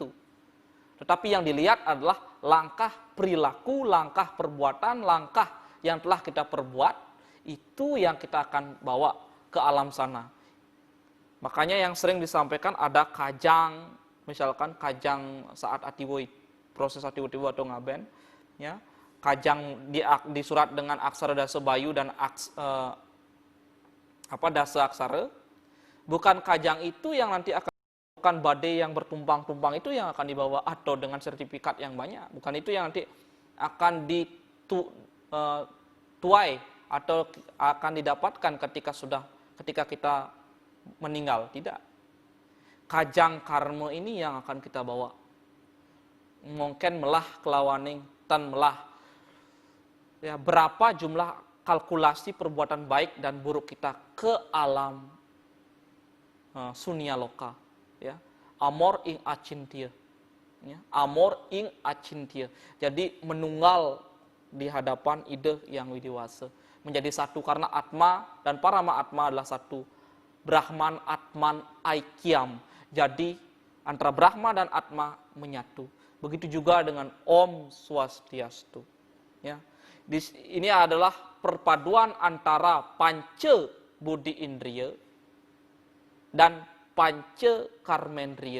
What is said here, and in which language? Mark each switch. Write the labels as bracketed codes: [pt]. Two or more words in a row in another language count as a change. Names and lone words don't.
[id] Tetapi yang dilihat adalah langkah perilaku, langkah perbuatan, langkah yang telah kita perbuat, itu yang kita akan bawa ke alam sana. Makanya yang sering disampaikan ada kajang, misalkan kajang saat atiwo, proses atiwo atau ngaben, ya. Kajang disurat dengan aksara dasa bayu dan dasa aksara. Bukan kajang itu yang nanti akan badai yang bertumpang-tumpang itu yang akan dibawa atau dengan sertifikat yang banyak. Bukan itu yang nanti akan dituai atau akan didapatkan ketika kita meninggal. Tidak. Kajang karma ini yang akan kita bawa. [ban] Mungkin melah kelawaning tan melah. [id] Ya, berapa jumlah kalkulasi perbuatan baik dan buruk kita ke alam sunia loka. [kaw] Ya, amor ing acintia, ya, amor ing acintia. [id] Jadi menunggal di hadapan ide yang widiwasa, menjadi satu karena atma dan parama atma adalah satu. [sa] Brahman, Atman, Aikyam. [id] Jadi antara Brahma dan Atma menyatu. Begitu juga dengan Om Swastiastu. Ya, ini adalah perpaduan antara panca budi indriya dan panca karmendriya.